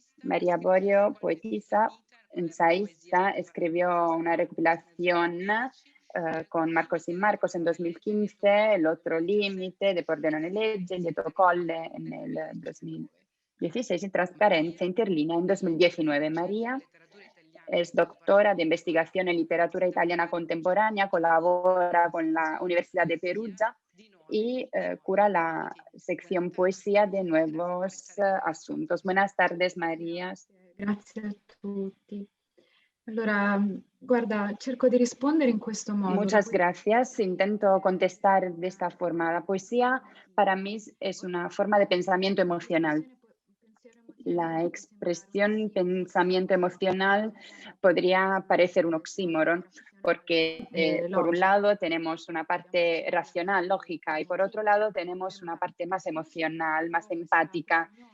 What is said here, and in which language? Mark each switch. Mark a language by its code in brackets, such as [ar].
[es] María Borio, poetisa, ensayista, escribió una recopilación con Marcos y Marcos en 2015, El otro límite de Pordenone legge, Lieto Colle en el 2016 y Trasparencia interlinea en 2019. María es doctora de investigación en literatura italiana contemporánea, colabora con la Universidad de Perugia y cura la sección poesía de Nuevos Asuntos. Buenas tardes, María. [it] Grazie a tutti. Allora, guarda, cerco di rispondere in questo modo. [es] Muchas gracias. Intento contestar de esta forma. La poesía para mí es una forma de pensamiento emocional. La expresión pensamiento emocional podría parecer un oxímoron, porque por un lado tenemos una parte racional, lógica, y por otro lado tenemos una parte más emocional, más empática.